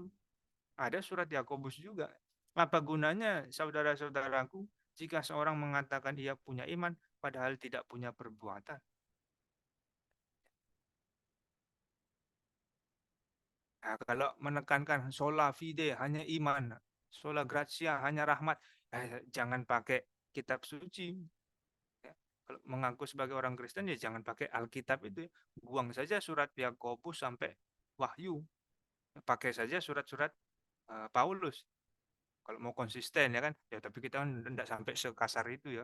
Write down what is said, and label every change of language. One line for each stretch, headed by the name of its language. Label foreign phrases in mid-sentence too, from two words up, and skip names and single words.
Indonesian: Ada surat Yakobus juga. Apa gunanya saudara-saudaraku jika seorang mengatakan ia punya iman padahal tidak punya perbuatan? Nah, kalau menekankan
Latin: sola fide
Indonesian: hanya iman,
Latin: sola gratia
Indonesian: hanya rahmat, jangan pakai kitab suci. Ya. Kalau mengaku sebagai orang Kristen ya jangan pakai Alkitab itu. Ya. Buang saja surat Yakobus sampai Wahyu. Pakai saja surat-surat Paulus. Kalau mau konsisten ya kan, ya tapi kita kan tidak sampai sekasar itu ya.